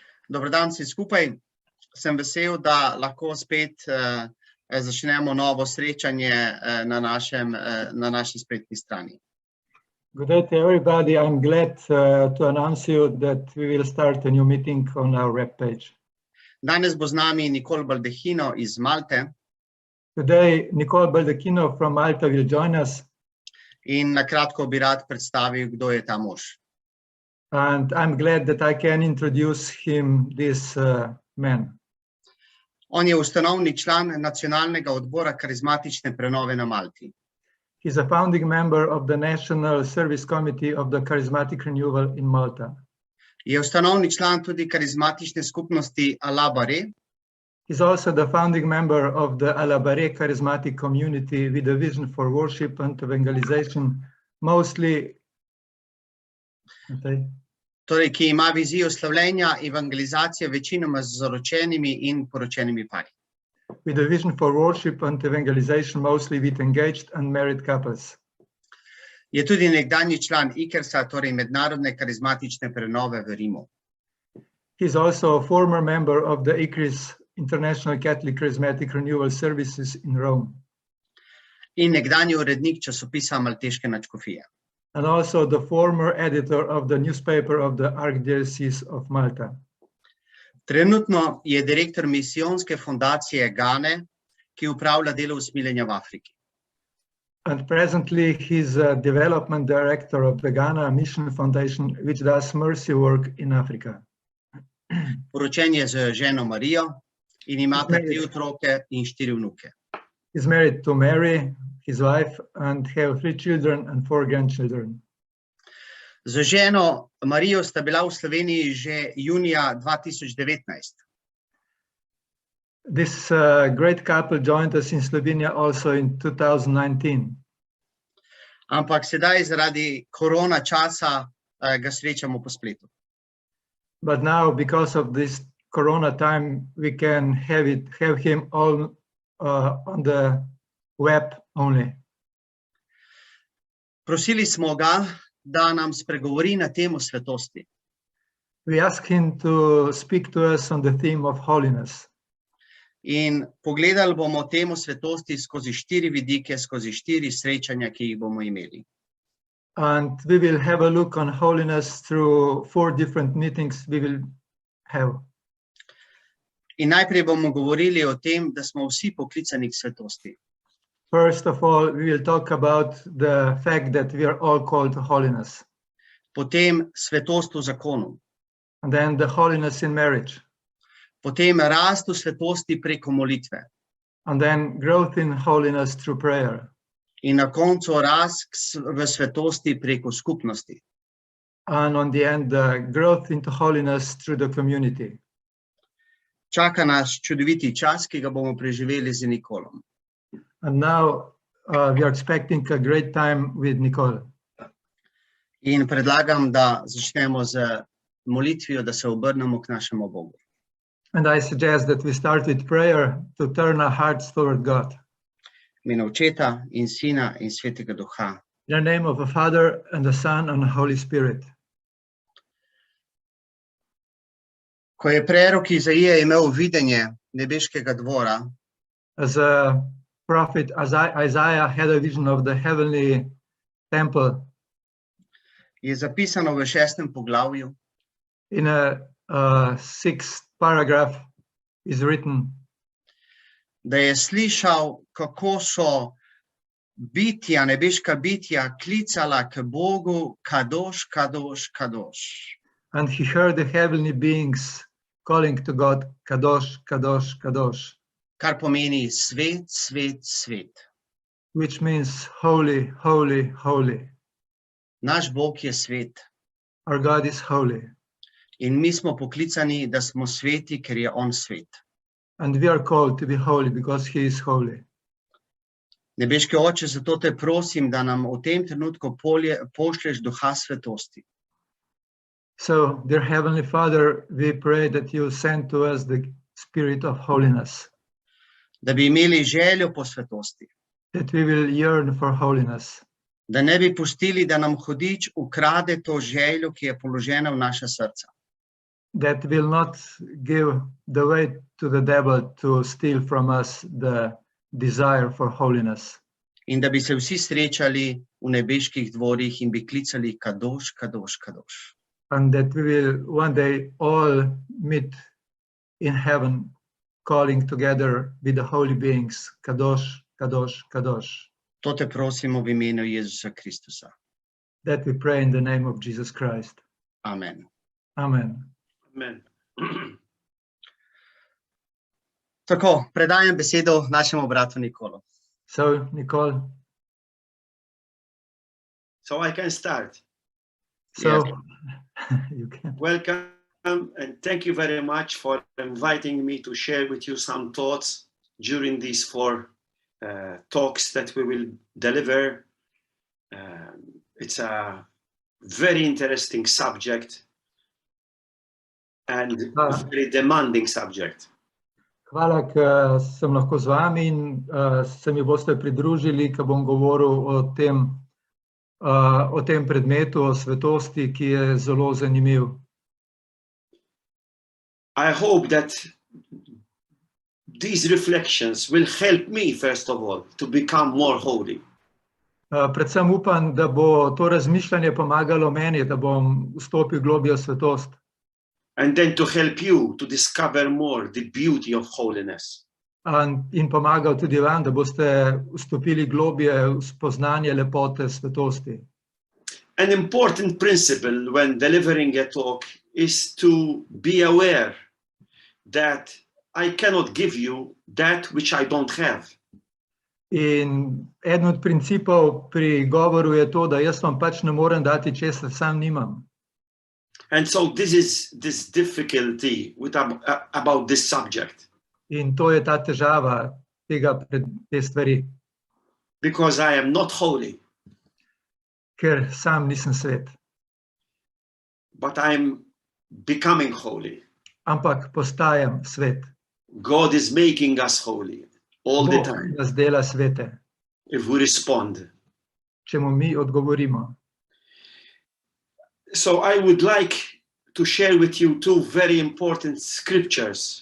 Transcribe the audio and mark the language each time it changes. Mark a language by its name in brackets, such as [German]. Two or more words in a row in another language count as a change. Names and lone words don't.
[Slovenian] Dober dan vsi skupaj. Sem vesel, da lahko spet začnemo novo srečanje na naši spletni strani. [English] Good day to everybody. I'm glad to announce you that we will start a new meeting on our web page. [Slovenian] Danes bo z nami Nicholas Baldaccino iz Malte. [English] Today, Nicholas Baldaccino from Malta will join us. [Slovenian] In na kratko bi rad predstavil, kdo je ta mož. [English] And I'm glad that I can introduce him, this man. [Slovenian] On je ustanovni član nacionalnega odbora karizmatične prenove na Malti. [English] He's a founding member of the National Service Committee of the Charismatic Renewal in Malta. [Slovenian] Je ustanovni član tudi karizmatične skupnosti Alabare. [English] He's also the founding member of the Alabare charismatic community with a vision for worship and evangelization, mostly [Slovenian] torej, ki ima vizijo slavljenja evangelizacije večinoma z zaročenimi in poročenimi pari. [English] With a vision for worship and evangelization, mostly with engaged and married couples. [Slovenian] Je tudi nekdanji član ICERS-a, torej Mednarodne karizmatične prenove v Rimu. [English] He's also a former member of the ICERS, International Catholic Charismatic Renewal Services in Rome. [Slovenian] In nekdanji urednik časopisa Malteške nadškofije. [English] And also the former editor of the newspaper of the Archdiocese of Malta. [Slovenian] Trenutno je direktor misijonske fundacije Gane, ki upravlja delo usmiljenja v Afriki. [English] And presently he's a development director of the Ghana Mission Foundation, which does mercy work in Africa. [Slovenian] Poročen je z ženo Marijo in ima 3 otroke in 4 vnuke. [English] He's married to Mary, his wife, and have 3 children and 4 grandchildren. [Slovenian] Z ženo Marijo sta bila v Sloveniji že junija 2019. [English] This great couple joined us in Slovenia also in 2019. [Slovenian] Ampak sedaj zaradi korona časa ga srečamo po spletu. [English] But now, because of this corona time, we can have him all on the web only. [Slovenian] Prosili smo ga, da nam spregovori na temo svetosti. [English] We asked him to speak to us on the theme of holiness. [Slovenian] In pogledali bomo temo svetosti skozi 4 vidike, skozi 4 srečanja, ki jih bomo imeli. [English] And we will have a look on holiness through 4 different meetings we will have. [Slovenian] In najprej bomo govorili o tem, da smo vsi poklicani k svetosti. [English] First of all, we will talk about the fact that we are all called to holiness. [Slovenian] Potem svetost v zakonu. [English] And then the holiness in marriage. [Slovenian] Potem rast v svetosti preko molitve. [English] And then growth in holiness through prayer. [Slovenian] In na koncu rast v svetosti preko skupnosti. [English] And on the end, growth into holiness through the community. [Slovenian] Čaka nas čudoviti čas, ki ga bomo preživeli z Nikolom. [English] And now we are expecting a great time with Nicole. [Slovenian] In predlagam, da začnemo z molitvijo, da se obrnemo k našemu Bogu. [English] And I suggest that we start with prayer to turn our hearts toward God. [Slovenian] V imenu Očeta in Sina in Svetega Duha. [English] In the name of the Father and the Son and the Holy Spirit. [Slovenian] Ko je prerok Izaija imel videnje nebeškega dvora, [English] as a prophet Isaiah had a vision of the heavenly temple, [Slovenian] je zapisano v 6. poglavju, [English] in a 6th paragraph is written, [Slovenian] da je slišal, kako so bitja, nebeška bitja klicala k Bogu, [Hebrew] Kadoš, Kadoš, Kadoš. [English] And he heard the heavenly beings calling to God, [Hebrew] Kadosh, Kadosh, Kadosh. [Slovenian] Kar pomeni svet, svet, svet. [English] Which means holy, holy, holy. [Slovenian] Naš Bog je svet. [English] Our God is holy. [Slovenian] In mi smo poklicani, da smo sveti, ker je on svet. [English] And we are called to be holy because he is holy. [Slovenian] Nebeški Oče, zato te prosim, da nam v tem trenutku pošlješ duha svetosti. [English] So, dear Heavenly Father, we pray that you send to us the spirit of holiness. [Slovenian] Da bi imeli željo po svetosti. [English] That we will yearn for holiness. [Slovenian] Da ne bi pustili, da nam hudič ukrade to željo, ki je položena v naša srca. [English] that will not give the way to the devil to steal from us the desire for holiness. [Slovenian] In da bi se vsi srečali v nebeških dvorih in bi klicali [Hebrew] Kadoš, Kadoš, Kadoš. [English] And that we will one day all meet in heaven, calling together with the holy beings, [Hebrew] Kadosh, Kadosh, Kadosh. [Slovenian] To te prosimo v imenu Jezusa Kristusa. [English] That we pray in the name of Jesus Christ. Amen. Amen. Amen. [Slovenian] Tako, predajam besedo našemu bratu Nikolu. [English] So, Nicole, So I can start. so Yes. you can. Welcome and thank you very much for inviting me to share with you some thoughts during these 4 talks that we will deliver. It's a very interesting subject and very demanding subject. [Slovenian] Hvala, ker sem lahko z vami in se mi boste pridružili, ko bom govoril o tem predmetu, o svetosti, ki je zelo zanimiv. [English] I hope that these reflections will help me, first of all, to become more holy. [Slovenian] Predvsem upam, da bo to razmišljanje pomagalo meni, da bom vstopil globlje v svetost. [English] And then to help you to discover more the beauty of holiness. [Slovenian] In pomagal tudi vam, da boste vstopili globlje v spoznanje lepote svetosti. [English] An important principle when delivering a talk is to be aware that I cannot give you that which I don't have. [Slovenian] In eden od principov pri govoru je to, da jaz vam pač ne morem dati, česar sam nimam. [English] And so this is this difficulty about this subject. [Slovenian] In to je ta težava te stvari, [English] Because I am not holy, [Slovenian] ker sam nisem svet, [English] but I'm becoming holy. [Slovenian] ampak postajam svet. [English] God is making us holy all the [Slovenian] Bog [English] time [Slovenian] nas dela svete, [English] if we respond. [Slovenian] če mu mi odgovorimo. [English] So I would like to share with you 2 very important scriptures.